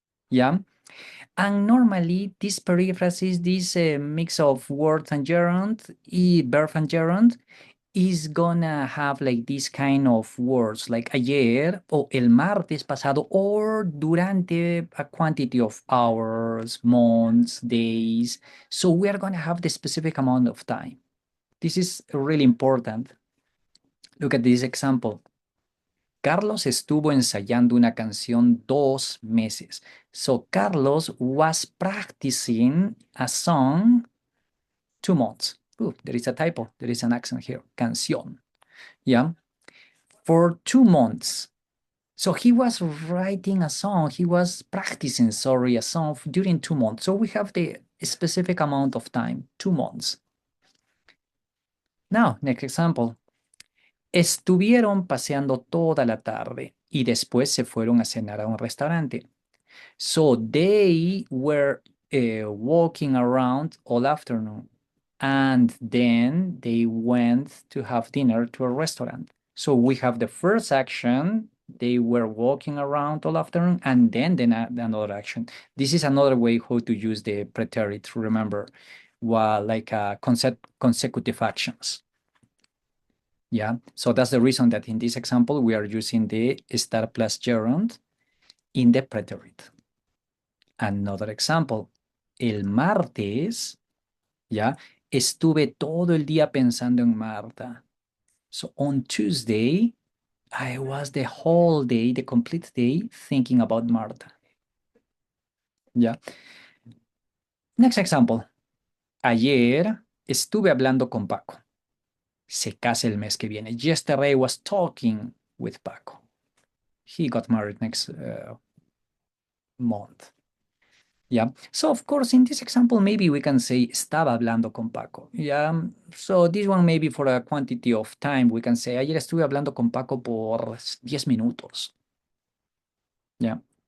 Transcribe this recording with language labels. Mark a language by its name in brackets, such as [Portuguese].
[English] Yeah. And normally this perífrasis, this mix of word and gerund, verb and gerund, is gonna have like this kind of words like [Spanish] ayer o el martes pasado [English] or durante a quantity of hours, months, days. So we are gonna have the specific amount of time. This is really important. Look at this example. [Spanish] Carlos estuvo ensayando una canción 2 meses. [English] So Carlos was practicing a song 2 months. Ooh, there is a typo. There is an accent here. Canción. Yeah. For 2 months. So he was writing a song. He was practicing, sorry, a song during 2 months. So we have the specific amount of time, 2 months. Now, next example. [Spanish] Estuvieron paseando toda la tarde y después se fueron a cenar a un restaurante. [English] So they were walking around all afternoon and then they went to have dinner to a restaurant. So we have the first action, they were walking around all afternoon, and then another action. This is another way how to use the preterite, remember, while like consecutive actions. Yeah, so that's the reason that in this example, we are using the star plus gerund in the preterite. Another example, [Spanish] el martes, ya, estuve todo el día pensando en Marta. [English] So on Tuesday, I was the whole day, the complete day, thinking about Marta. Ya. Next example. [Spanish] Ayer estuve hablando con Paco. Se casa el mes que viene. [English] Yesterday I was talking with Paco. He got married next month. Yeah. So of course, in this example, maybe we can say [Spanish] estaba hablando con Paco. [English] Yeah. So this one maybe for a quantity of time, we can say [Spanish] ayer estuve hablando con Paco por 10 minutos. [English] Yeah.